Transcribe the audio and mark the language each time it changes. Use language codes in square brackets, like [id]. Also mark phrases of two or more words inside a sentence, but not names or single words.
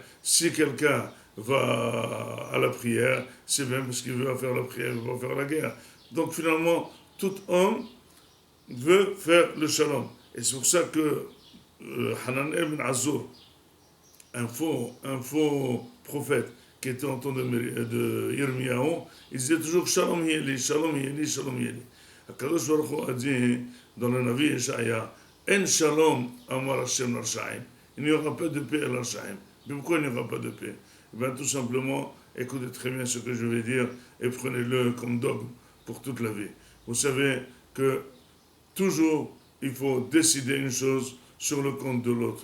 [fr] Si quelqu'un va à la prière, c'est même parce qu'il veut faire la prière, il ne veut pas faire la guerre. Donc finalement, tout homme veut faire le shalom. Et c'est pour ça que Hanan ibn Azur, un faux prophète qui était en temps de Yirmiyahu, il disait toujours [he] שלום לי שלום לי שלום לי. הקדוש ברוך הוא [fr] a dit dans le [he] נביא ישעיה, אין שלום אמר השם לרשעים. [fr] Il n'y aura pas de paix à l'Arshaim. Mais pourquoi il n'y aura pas de paix? Eh bien, tout simplement, écoutez très bien ce que je vais dire et prenez-le comme dogme pour toute la vie. Vous savez que toujours, il faut décider une chose sur le compte de l'autre.